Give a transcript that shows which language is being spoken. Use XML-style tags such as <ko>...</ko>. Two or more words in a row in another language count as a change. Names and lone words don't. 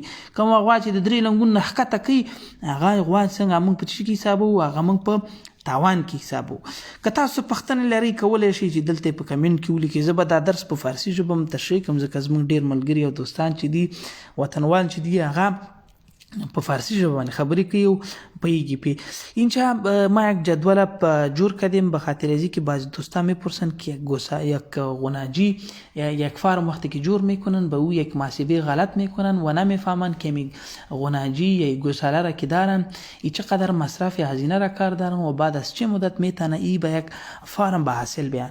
<ps>کومه غوا چې د 3 لنګون نه ښکته کوي هغه غوا څنګه موږ په څه کې حسابوو هغه موږ په تاوان کې حسابو. که تاسو پوښتنه لرئ کولی شئ چې دلته په کمنټ کې ولیکئ. زه به دا درس په فارسي ژبه هم تشریح کوم ځکه زموږ ډېر ملګري او دوستان چې دي وطنوال چې دي هغه په فارسی ژبه باندې خبرې کوي او پوهیږي پې.</ps> <fa>اینجا ما یک جدول جور کردیم به خاطر ازی که بعضی دوستان میپرسن که یک غناجی یک فارم وقتی که جور میکنن به او یک محاسبه غلط میکنن و نمیفهمن که غناجی یا گوساله را که دارن ای چقدر مصرف هزینه را کار دارن و بعد از چه مدت میتونه ای به یک فارم به حاصل بیان.</fa>